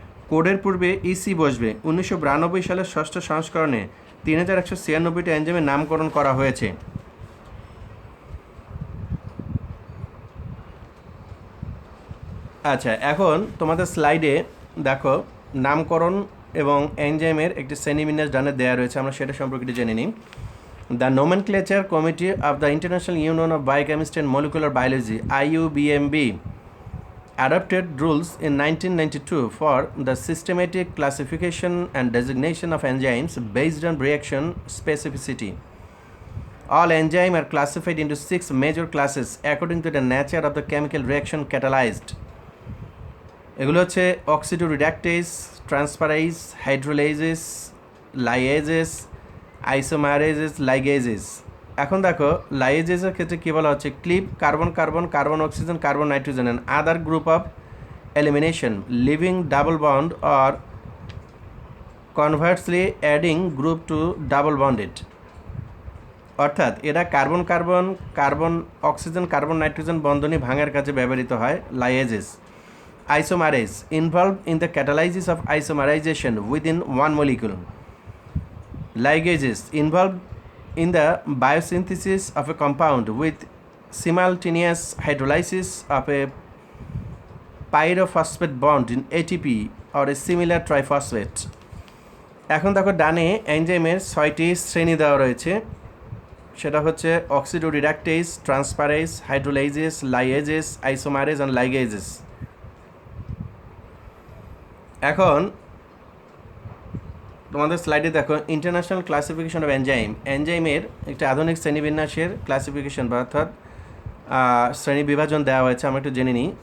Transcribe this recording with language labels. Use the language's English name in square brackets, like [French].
[Bangla] কোডের পূর্বে ইসি বসবে। 1992 সালের ষষ্ঠ সংস্করণে 3196টি এনজাইমের নামকরণ করা হয়েছে। আচ্ছা, এখন তোমাদের স্লাইডে দেখো নামকরণ এবং এনজাইমের একটি শ্রেণীবিন্যাস ডানে দেওয়া রয়েছে, আমরা সেটা সম্পর্কে জেনে নিই। [English] The Nomenclature Committee of the International Union of Biochemistry and Molecular Biology (IUBMB) adopted rules in 1992 for the systematic classification and designation of enzymes based on reaction specificity. All enzymes are classified into 6 major classes according to the nature of the chemical reaction catalyzed. [Bangla] এগুলো হচ্ছে অক্সিডোরিডাক্টেজ, transferase, হাইড্রোলাইজেস, লাইয়েজেস, আইসোমারেজেস, লাইগেজেস। এখন দেখো লাইয়েজেসের ক্ষেত্রে কী বলা হচ্ছে, [English] Clip carbon carbon, carbon oxygen, carbon nitrogen and other group of elimination living double bond or conversely adding group to double bonded. [Bangla] অর্থাৎ এরা carbon carbon, carbon oxygen, carbon nitrogen বন্ধনী ভাঙার কাজে ব্যবহৃত হয়, লাইয়েজেস। [English] Isomerase involved in the catalysis of isomerization within one molecule. Ligases involved in the biosynthesis of a compound with simultaneous hydrolysis of a pyrophosphate bond in ATP or a similar triphosphate. [Bangla] এখন দেখো ডানে এনজাইমের 6টি শ্রেণী দেওয়া রয়েছে, সেটা হচ্ছে অক্সিডোরিডাক্টেজ, ট্রান্সফারেজ, হাইড্রোলাইজেস, লাইএজেস, আইসোমারেজ অ্যান্ড লাইগেজেস। এখন তোমাদের স্লাইডে দেখো ইন্টারন্যাশনাল ক্লাসিফিকেশন অফ এনজাইম, এনজাইমের একটি আধুনিক শ্রেণীবিন্যাসের ক্লাসিফিকেশন বা অর্থাৎ শ্রেণী বিভাজন দেওয়া হয়েছে। আমরা একটু জেনে নিই।